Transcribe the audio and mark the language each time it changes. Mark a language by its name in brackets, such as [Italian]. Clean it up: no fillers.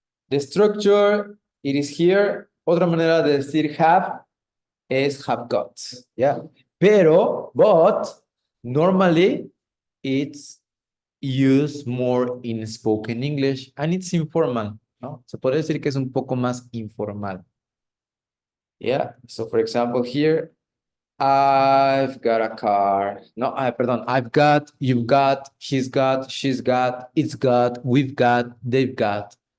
[English] The structure, it is here. [Spanish] Otra manera de decir have es have got. Yeah. [English] But normally it's used more in spoken English and it's informal, ¿no? [Spanish] Se puede decir que es un poco más informal. [English] Yeah. So for example, here, I've got a car. [Spanish] No, perdón. [English] I've got, you've got, he's got, she's got, it's got, we've got, they've got.